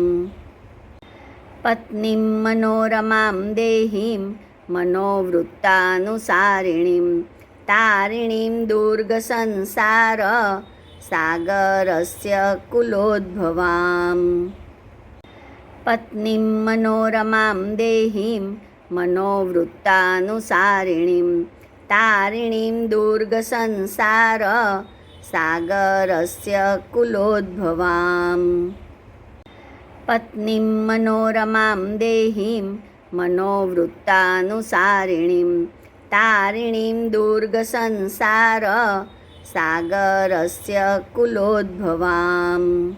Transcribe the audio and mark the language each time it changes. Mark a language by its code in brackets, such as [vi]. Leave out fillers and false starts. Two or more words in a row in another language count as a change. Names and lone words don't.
[sa] પત્નીમ મનોરમાં દેહીમ મનોવૃત્તાનુસારિણીમ તારિણીમ દુર્ગ સંસાર સાગરસ્ય કુલોદ્ભવામ. પત્નીમ મનોરમાં દેહીમ મનોવૃત્તાનુસારિણીમ તારિણીમ દુર્ગ સંસાર सागरस्य कुलोद्भवाम् पत्नीं मनोरमां देहीं मनोवृत्तानुसारिणीं तारिणीं दुर्गसंसार सागरस्य कुलोद्भवाम्